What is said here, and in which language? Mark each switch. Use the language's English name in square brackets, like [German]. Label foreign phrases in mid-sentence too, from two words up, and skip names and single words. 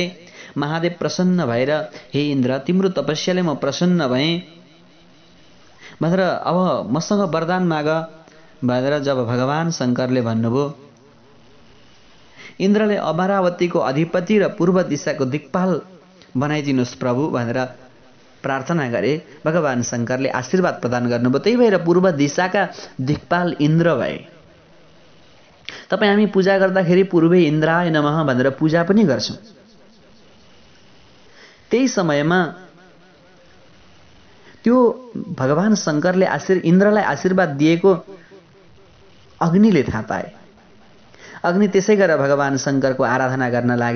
[Nepali] महादेव प्रसन्न भएर, हे इन्द्र, तिम्रो तपस्याले म प्रसन्न भएँ भनेर अब मसँग वरदान माग भनेर जब भगवान शङ्करले भन्नुभयो, इन्द्रले अमरावतीको अधिपति र पूर्व दिशाको दिक्पाल बनाइदिनुहोस् प्रभु भनेर प्रार्थना गरे। भगवान शङ्करले आशीर्वाद प्रदान गर्नुभयो। त्यही भएर पूर्व दिशाका दिक्पाल इन्द्र भए। तपाईँ हामी पूजा गर्दाखेरि [Sanskrit] पूर्वे इन्द्राय नमः [Nepali] भनेर पूजा पनि गर्छौँ। त्यही समयमा त्यो भगवान शङ्करले इन्द्रलाई आशीर्वाद दिएको अग्निले थाहा पाए। अग्नि त्यसै गरेर भगवान शङ्करको आराधना गर्न लागे।